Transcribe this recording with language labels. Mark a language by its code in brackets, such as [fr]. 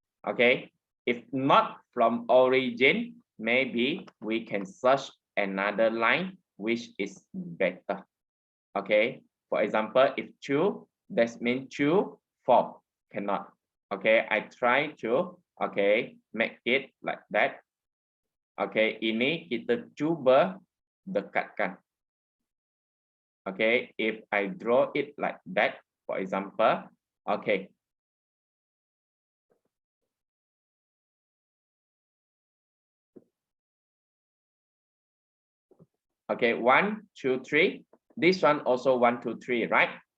[en] Okay, if not from origin, maybe we can search another line which is better. Okay, for example, if 2, that means 2, 4 cannot. Okay, I try to make it like that. [ms] Okay, ini kita cuba dekatkan. [en] Okay, if I draw it like that, for example, okay. Okay, 1, 2, 3. This one also 1, 2, 3, right?